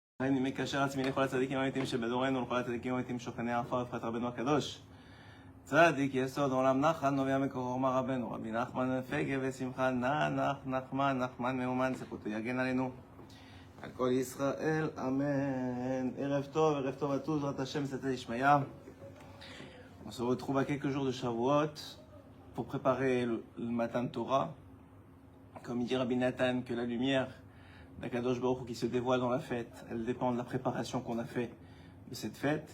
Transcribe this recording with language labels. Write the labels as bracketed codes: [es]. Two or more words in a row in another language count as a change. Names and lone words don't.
[he] אני מקשר עצמי לכל הצדיקים האמיתיים שבדורנו ולכל הצדיקים האמיתיים שוכני העפר בפרט רבנו הקדוש. צדיק יסוד עולם נחן נובע מקור מה רבנו רבי נחמן פגה ושמחה נחמן מאומן זכותו יגן עלינו על כל ישראל amen. ערב טוב [fr] à tous, Rat Hashem, c'était Ishmaïa. On se retrouve à quelques jours de Shavuot pour préparer le matin de Torah. Comme il dit Rabbi Nathan, que la lumière d' [he] הקדוש ברוך הוא [fr] qui se dévoile dans la fête, elle dépend de la préparation qu'on a fait de cette fête.